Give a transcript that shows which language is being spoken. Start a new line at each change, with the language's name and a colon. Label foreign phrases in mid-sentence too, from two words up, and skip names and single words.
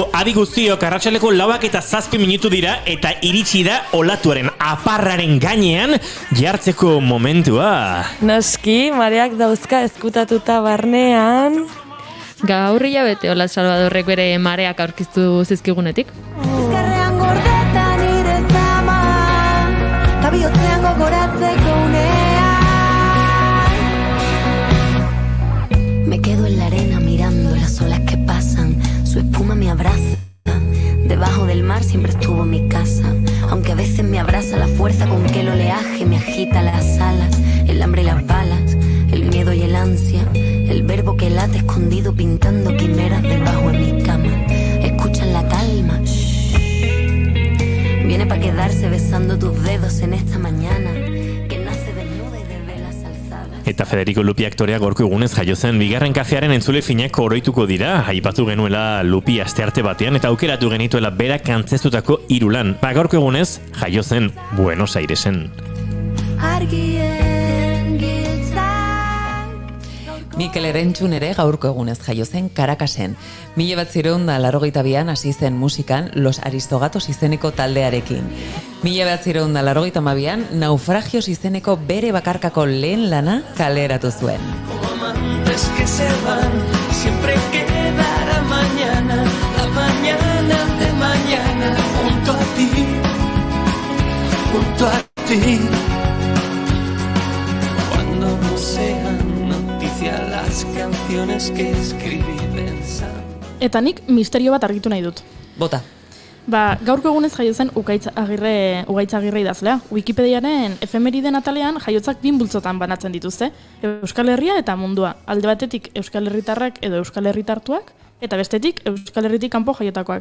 Basque: Adi guztiok arratsaleko 4:07 dira eta iritsi da olatuaren aparraren gainean jartzeko momentua. Noski, mareak dauzka ezkutatuta barnean. Gaur hilabete Olat Salvadorrek bere mareak aurkeztu zizkigunetik. Ezkerrean gordeta nire zama, ta bihotzean gogoratzeko unea.
Spanish: Me quedo en la arena mirando las olas que pasan, su espuma me abraza, debajo del mar siempre estuvo mi casa, aunque a veces me abraza la fuerza con que el oleaje me agita las alas, el hambre y las balas, el miedo y el ansia, el verbo que late escondido pintando quimeras debajo de mi cama, escuchan la calma, shh. Viene para quedarse besando tus dedos en esta mañana.
Basque: Eta Federico Lupi aktorea gorko egunez jaio zen bigarren kafearen entzule finak oroituko dira. Aipatu genuela Lupi astearte batean eta aukeratu genituela berak antzeztutako 3 lan. Gorko egunez jaio zen Buenos Airesen. Mikel Erentzun ere gaurko egunez jaio zen Caracasen. 1982an hasi zen musikan Los Aristogatos izeneko taldearekin. 1982an Naufragios izeneko bere bakarkako lehen lana kaleratu zuen.
Spanish: Amantes que se van, siempre quedará mañana, la mañana de mañana, junto a ti, junto a ti. Cuando no sean las canciones que escribí pensando.
Basque: Eta nik misterio bat argitu nahi dut. Bota. Gaurko egunez jaio zen Ugaitz Agirre idazlea. Wikipediaren efemeriden atalean jaiotzak 2 multzotan banatzen dituzte. Euskal Herria eta mundua. Alde batetik Euskal Herritarrak edo Euskal Herritartuak, eta bestetik Euskal Herritik kanpo jaiotakoak.